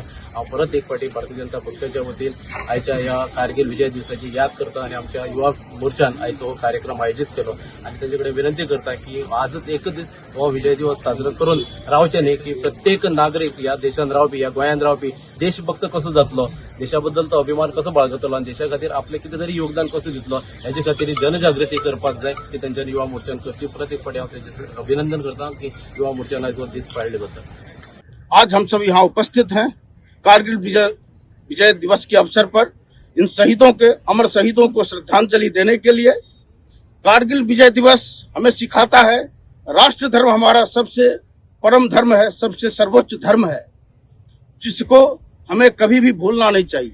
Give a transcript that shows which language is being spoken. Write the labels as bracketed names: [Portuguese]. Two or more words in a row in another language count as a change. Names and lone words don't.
[Konkani] हांव परत एक फावटी भारतीय जनता पक्षाच्या वतीन आयच्या ह्या कारगिल विजय दिसाची याद करता आणि आमच्या युवा मोर्चान आयचो हो कार्यक्रम आयोजित केलो आणि त्यांचे कडेन विनंती करता की आजच एक दीस हो विजय दिवस साजरो करून रावचे न्ही, की प्रत्येक नागरीक ह्या देशान रावपी ह्या गोंयान रावपी देशभक्त कसो जातलो, देशाबद्दल तो अभिमान कसो बाळगतलो आणि देशा खातीर आपले कितें तरी योगदान कसो दितलो ह्याचे खातीर जनजागृती करपाक जाय ती तेंच्यांनी युवा मोर्चान करची। परत एक फावटी हांव तेंचे अभिनंदन करता की युवा मोर्चान आज हो दीस पाळले बद्दल। [Hindi] आज हम सब यहाँ उपस्थित हैं कारगिल विजय दिवस के अवसर पर इन शहीदों के अमर शहीदों को श्रद्धांजलि देने के लिए। कारगिल विजय दिवस हमें सिखाता है राष्ट्र धर्म हमारा सबसे परम धर्म है, सबसे सर्वोच्च धर्म है, जिसको हमें कभी भी भूलना नहीं चाहिए।